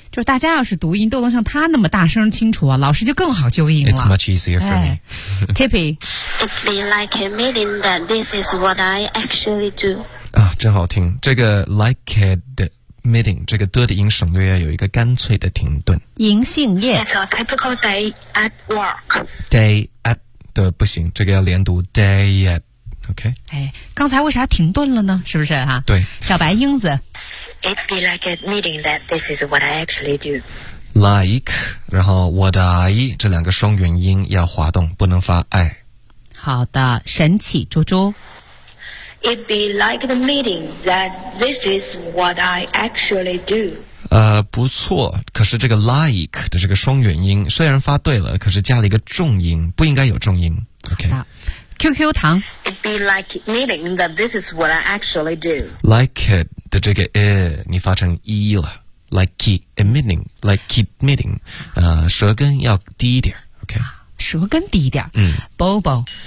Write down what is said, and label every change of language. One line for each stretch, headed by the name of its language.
Chinese: 就是大家要是读音都能像他那么大声清楚、啊、老师就更好纠音了。
English: It's much easier for me. Tippy. It'd be like admitting that this is what I actually do.
Chinese: 啊，真好听。这个 like admitting, 这个的音省略有一个干脆的停顿。银杏叶。
English: It's a typical day at work.
Chinese: Day at, 对，不行，这个要连读 day at. OK，哎，刚才为啥停顿了呢？是不是哈、啊？对，小白英子
English: ，It be like admitting that this is what I actually do.
Chinese: Like， 然后 what I 这两个双元音要滑动，不能发 I。好的，神奇猪猪
English: ，It be like admitting that this is what I actually do.
Chinese: 不错，可是这个 like 的这个双元音虽然发对了，可是加了一个重音，不应该有重音。 OK。 QQ 糖
English: It be like admitting that this is what I actually do.
Chinese: Like it 的这个 it 你发成 e 了
English: Like keep admitting Like keep admitting
Chinese: 舌根要低一点 OK 舌根低一点嗯 Bobo